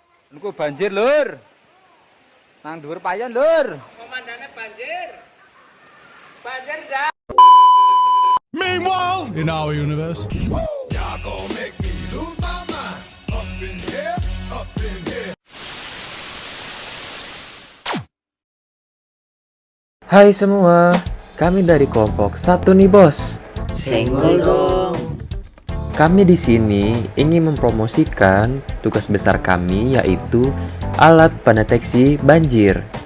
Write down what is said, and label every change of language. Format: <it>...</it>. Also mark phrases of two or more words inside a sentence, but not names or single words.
<jv>Niku banjir, Lur. Nang dhuwur payon, Lur. Komandane banjir. Banjir dah.</jv> <en>Meanwhile, in our universe.</en> <id>Hai semua, kami dari kelompok 1 nih bos. Senggol dong. Kami di sini ingin mempromosikan tugas besar kami, yaitu alat pendeteksi banjir.</id>